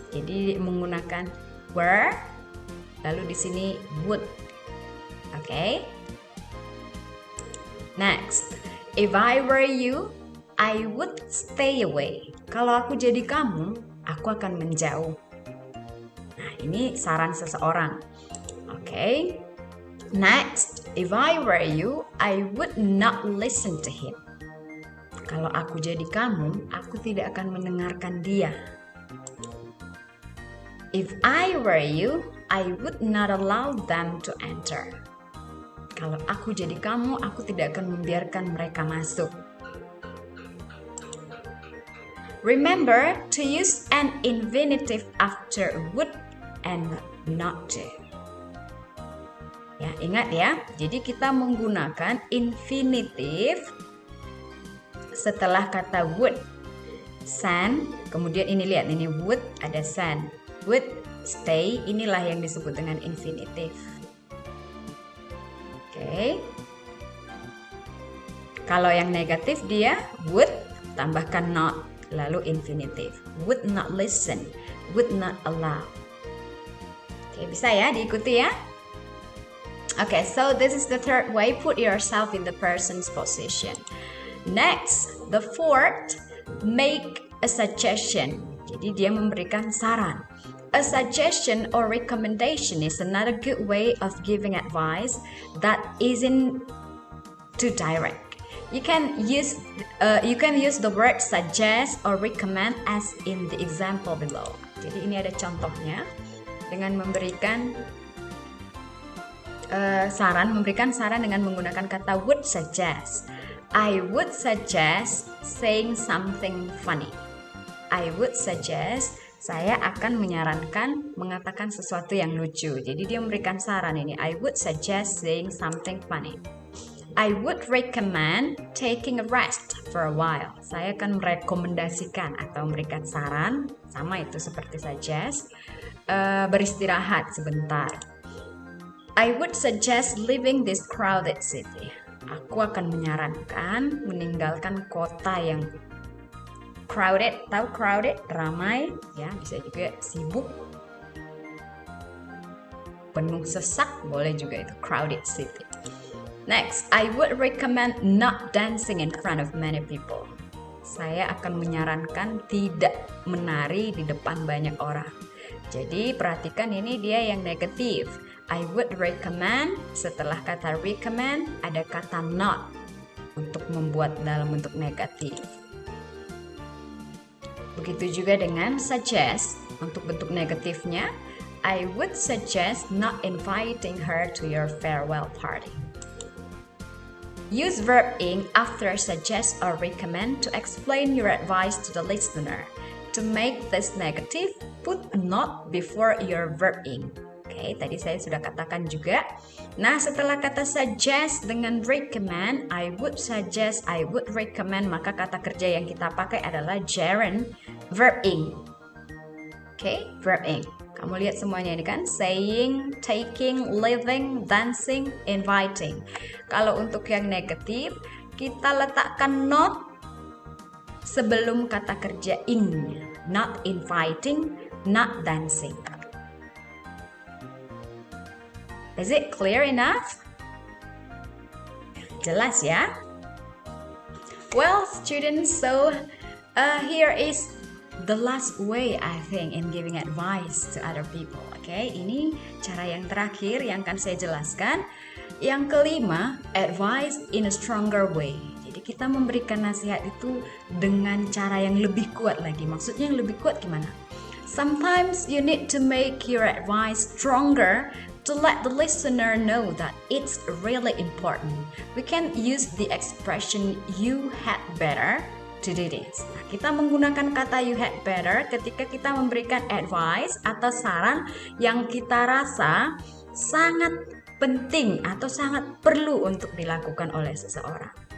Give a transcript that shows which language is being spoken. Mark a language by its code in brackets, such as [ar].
[id] Jadi menggunakan were, lalu di sini would. Okay? [en] Next, if I were you, I would stay away. [id] Kalau aku jadi kamu, aku akan menjauh. Nah, ini saran seseorang. [en] Okay? Next, if I were you, I would not listen to him. [id] Kalau aku jadi kamu, aku tidak akan mendengarkan dia. [en] If I were you, I would not allow them to enter. [id] Kalau aku jadi kamu, aku tidak akan membiarkan mereka masuk. [en] Remember to use an infinitive after would and not to. [id] Ya, ingat ya. Jadi kita menggunakan infinitive setelah kata would. Send, kemudian ini lihat, ini would ada send. Would stay, inilah yang disebut dengan infinitive. Oke. Kalau yang negatif dia would tambahkan not, lalu infinitive. [en] Would not listen, would not allow. [id] Oke, bisa ya diikuti ya? [en] Okay, so this is the third way, put yourself in the person's position. Next, the fourth, make a suggestion. [id] Jadi dia memberikan saran. [en] A suggestion or recommendation is another good way of giving advice that isn't too direct. You can use the word suggest or recommend as in the example below. [id] Jadi ini ada contohnya dengan memberikan memberikan saran dengan menggunakan kata would suggest. [en] I would suggest saying something funny. I would suggest, [id] saya akan menyarankan mengatakan sesuatu yang lucu. Jadi dia memberikan saran ini. [en] I would suggest saying something funny. I would recommend taking a rest for a while. [id] Saya akan merekomendasikan atau memberikan saran, sama itu seperti suggest, beristirahat sebentar. I would suggest leaving this crowded city. Aku akan menyarankan meninggalkan kota yang crowded. Tahu crowded? Ramai, ya, bisa juga sibuk. Penuh sesak, boleh juga itu crowded city. [en] Next, I would recommend not dancing in front of many people. [id] Saya akan menyarankan tidak menari di depan banyak orang. Jadi perhatikan ini dia yang negatif. [en] I would recommend, [id] setelah kata recommend ada kata not untuk membuat dalam bentuk negatif. Begitu juga dengan suggest, untuk bentuk negatifnya, [en] I would suggest not inviting her to your farewell party. Use verb ing after suggest or recommend to explain your advice to the listener. To make this negative, put a not before your verb ing. [id] Oke, tadi saya sudah katakan juga. Nah, setelah kata suggest dengan recommend, [en] I would suggest, I would recommend, [id] maka kata kerja yang kita pakai adalah gerund verb ing. Oke, verb ing. Kamu lihat semuanya ini kan, saying, taking, living, dancing, inviting. Kalau untuk yang negatif, kita letakkan not sebelum kata kerja in, not inviting, not dancing. [en] Is it clear enough? [id] Jelas ya? [en] Well, students, so here is the last way I think in giving advice to other people. [id] Okay, ini cara yang terakhir yang akan saya jelaskan. Yang kelima, [en] advice in a stronger way. [id] Jadi kita memberikan nasihat itu dengan cara yang lebih kuat lagi. Maksudnya yang lebih kuat gimana? [en] Sometimes you need to make your advice stronger to let the listener know that it's really important. We can use the expression you had better to do this. [id] Nah, kita menggunakan kata [en] you had better [id] ketika kita memberikan advice atau saran yang kita rasa sangat penting atau sangat perlu untuk dilakukan oleh seseorang.